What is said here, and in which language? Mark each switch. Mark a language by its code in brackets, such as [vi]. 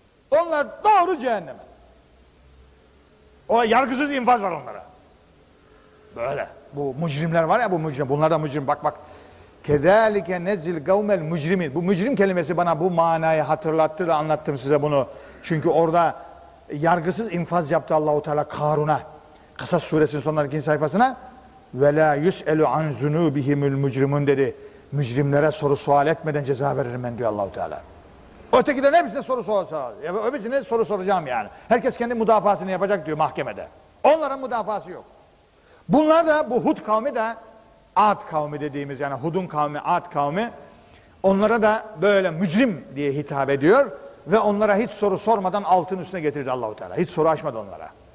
[tr] Onlar doğru cehenneme. O yargısız infaz var onlara. Böyle. Bu mücrimler var ya, bu mücrim. Bunlar da mücrim. Bak. [ar] كَذَٰلِكَ نَزِّلْ قَوْمَ الْمُجْرِمِينَ [tr] Bu mücrim kelimesi bana bu manayı hatırlattı da anlattım size bunu. Çünkü orada yargısız infaz yaptı Allah-u Teala Karun'a. Kasas suresinin sonlarının ikinci sayfasına. [ar] وَلَا يُسْأَلُ عَنْ ذُنُوبِهِمُ الْمُجْرِمُونَ [tr] dedi. Mücrimlere soru sual etmeden ceza veririm ben diyor Allah-u Teala. Öteki de ne bize soru soracağız? Öbürsüne soru soracağım yani. Herkes kendi müdafasını yapacak diyor mahkemede. Onların müdafası yok. Bunlar da, bu Hud kavmi de, Ad kavmi dediğimiz, yani Hud'un kavmi, Ad kavmi, onlara da böyle mücrim diye hitap ediyor ve onlara hiç soru sormadan altın üstüne getirdi Allah-u Teala. Hiç soru açmadı onlara.